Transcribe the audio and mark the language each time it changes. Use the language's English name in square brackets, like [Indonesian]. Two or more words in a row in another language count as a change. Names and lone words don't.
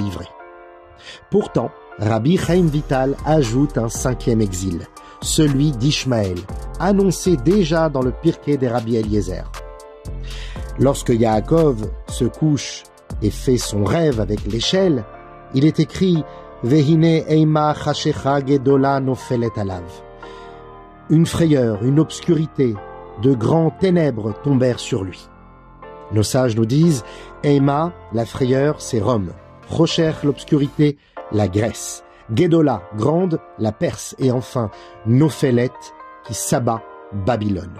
[French] » Pourtant, Rabbi Chaim Vital ajoute un 5e exil, celui d'Ishmaël, annoncé déjà dans le Pirkei des Rabbi Eliezer. Lorsque Yaakov se couche et fait son rêve avec l'échelle, il est écrit « [Hebrew] והנה אימה חשכה גדולה נופלת עליו [French] » Une frayeur, une obscurité, de grands ténèbres tombèrent sur lui. Nos sages nous disent « Eima » la frayeur, c'est Rome. Rocher, l'obscurité, la Grèce. Gedola, grande, la Perse. Et enfin, Nophélet, qui s'abat, Babylone.